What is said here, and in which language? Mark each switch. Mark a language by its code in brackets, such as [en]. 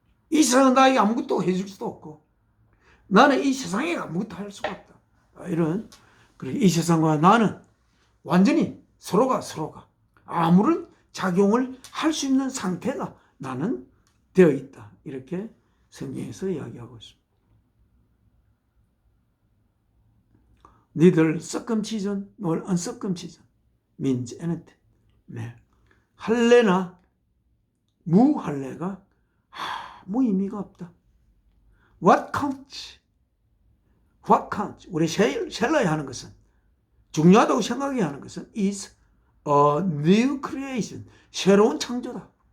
[ko] 이 세상은 나에게 아무것도 해줄 수도 없고 나는 이 세상에 아무것도 할 수가 없다. 이런, 그리고 이 세상과 나는 완전히 서로가 아무런 작용을 할 수 있는 상태가 나는 되어 있다. 이렇게 성경에서 이야기하고 있습니다. [en] Neither circumcision nor uncircumcision means anything. [ko] 네. 할례나 무할례가 아무 의미가 없다. [en] What counts? [ko] 우리 셀러야 하는 것은, 중요하다고 생각해야 하는 것은 [en] is a new creation, [ko] 새로운 창조다.